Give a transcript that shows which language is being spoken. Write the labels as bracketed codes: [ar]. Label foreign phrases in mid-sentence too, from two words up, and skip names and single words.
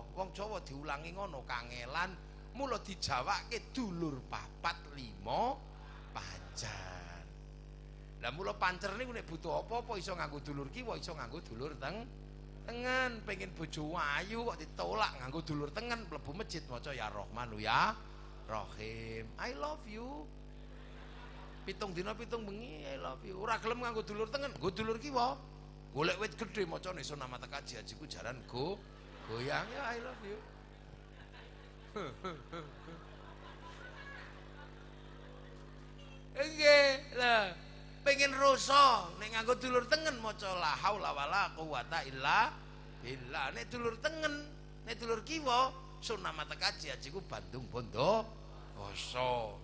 [jv] Wong Jawa diulangi ngono kangelan mula dijawake dulur 4 5 pancer. Lah mula pancer niku nek butuh apa-apa iso nganggo dulur kiwa iso nganggo dulur tengen. Pengen bojo ayu kok ditolak nganggo dulur tengen mlebu masjid maca [ar] يا رحمن يا رحيم. [en] I love you. [jv] 7 dina 7 bengi [en] I love you. [jv] Ora gelem nganggo dulur tengen, nggo dulur kiwa. Golek wit gedhe macane Sunamata Kaji Hajiku jaran goyang ya [en] I love you. [jv] Nggih, lah pengen rusa nek nganggo dulur tengen maca [ar] لا حول ولا قوة إلا بالله. [jv] Nek dulur tengen, nek dulur kiwa Sunamata Kaji Hajiku Bandung Bondo Oso.